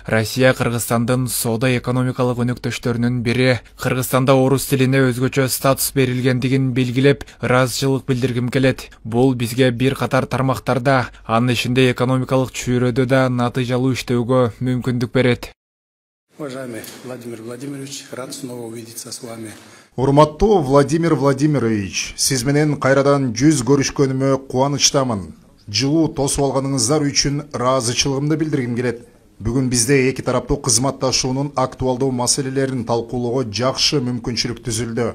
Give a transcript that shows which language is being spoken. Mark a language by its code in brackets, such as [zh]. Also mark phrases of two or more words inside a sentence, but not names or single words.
[ky] Россия Кыргызстандын соода экономикалык өнөктөштөрүнүн бири. Кыргызстанда орус тилине өзгөчө статус берилгендигин белгилеп, ыраазычылык билдиргим келет. Бул бизге бир катар тармактарда, анын ичинде экономикалык чөйрөдө да натыйжалуу иштөөгө мүмкүндүк берет. [ru] Уважаемый Владимир Владимирович, рад снова увидеться с вами. [ky] Урматтуу Владимир Владимирович, сиз менен кайрадан жүз көрүшкөнүмө кубанычтамын. Жылуу тосуп алганыңыздар үчүн ыраазычылыгымды билдиргим келет. Бүгүн бизде эки тараптуу кызматташуунун актуалдуу маселелерин талкуулоого жакшы мүмкүнчүлүк түзүлдү.